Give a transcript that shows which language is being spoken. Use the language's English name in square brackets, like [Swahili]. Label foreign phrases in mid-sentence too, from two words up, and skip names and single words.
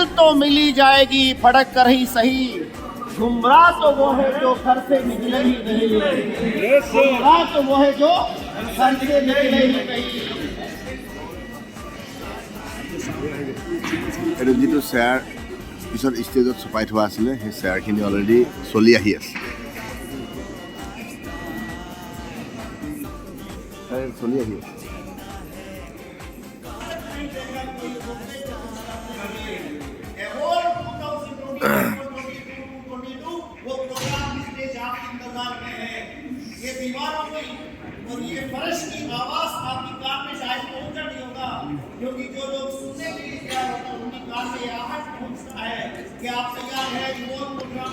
[Hindi] तो मिली जाएगी फड़क कर ही सही, झुमरा तो वो है जो घर से निकले ही नहीं, झुमरा तो वो है जो घर से निकले ही नहीं। [Assamese] এইটো যিটো চেয়াৰ পিছত ষ্টেজত ছপাই থোৱা আছিলে, সেই চেয়াৰখিনি অলৰেডি চলি আহি আছে, চলি আহি আছে। [Hindi] ये दीवारों की और ये फर्श की आवाज आपकी कान में शायद पहुंचा नहीं होगा, क्योंकि जो लोग सुनने के लिए तैयार होता है उनकी कान में ये आवाज पहुंचता है कि आप तैयार है, [English] remote program